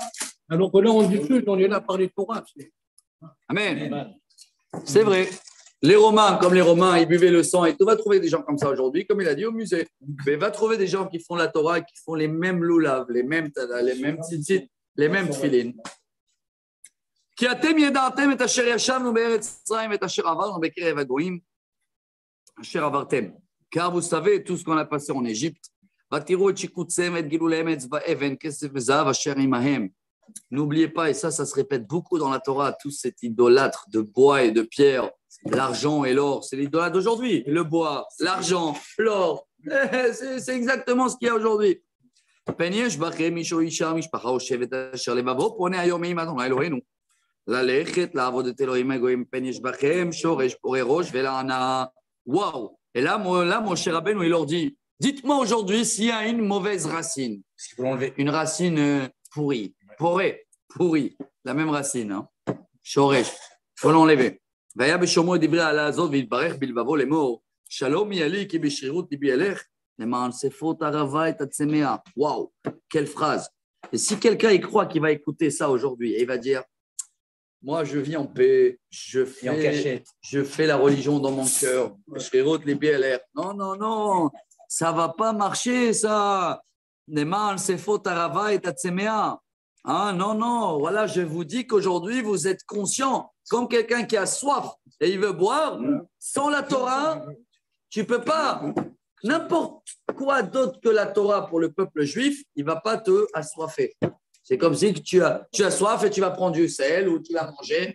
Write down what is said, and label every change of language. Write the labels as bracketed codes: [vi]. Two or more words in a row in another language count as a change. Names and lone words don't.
[fr] Alors que là, on dit plus, on est là par les Torahs. Amen. C'est vrai. Les Romains, comme les Romains, ils buvaient le sang et tu vas trouver des gens comme ça aujourd'hui, comme il a dit au musée. Mais va trouver des gens qui font la Torah, qui font les mêmes loulav, les mêmes tada, les mêmes tzitzit, les mêmes tfilin, [he] כי אתם ידעתם את אשר ישבנו בארץ מצרים ואת אשר עברנו בקרב הגויים, אשר עברתם. [fr] car vous savez tout ce qu'on a passé en Égypte. [he] ותראו את שיקוציהם ואת גילוליהם עץ ואבן, כסף וזהב אשר עמהם. [fr] N'oubliez pas, et ça se répète beaucoup dans la Torah, tout cet idolâtre de bois et de pierre, l'argent et l'or, c'est l'idolâtre d'aujourd'hui. Le bois, l'argent, l'or, c'est exactement ce qu'il y a aujourd'hui. Waouh! Et là, mon cher Rabbeinu, il leur dit, dites-moi aujourd'hui s'il y a une mauvaise racine, une racine pourrie. Pourri, la même racine, hein. Shoresh, il faut l'enlever. [he] והיה בשומעו את דברי העלה הזאת והתברך בלבבו לאמור, שלום יהיה לי כי בשרירות ליבי אלך, למען ספות ערבה את הצמאה. [fr] Waouh, quelle phrase. Et si quelqu'un y croit qu'il va écouter ça aujourd'hui, et il va dire, moi je vis en paix, je fais la religion dans mon cœur, [he] בשרירות ליבי אלך. [fr] Non, ça va pas marcher ça. [he] למען ספות ערבה את הצמאה. [fr] Ah non, voilà, je vous dis qu'aujourd'hui, vous êtes conscient, comme quelqu'un qui a soif et il veut boire, sans la Torah, tu ne peux pas. N'importe quoi d'autre que la Torah pour le peuple juif, il ne va pas te assoiffer. C'est comme si tu as soif et tu vas prendre du sel ou tu vas manger.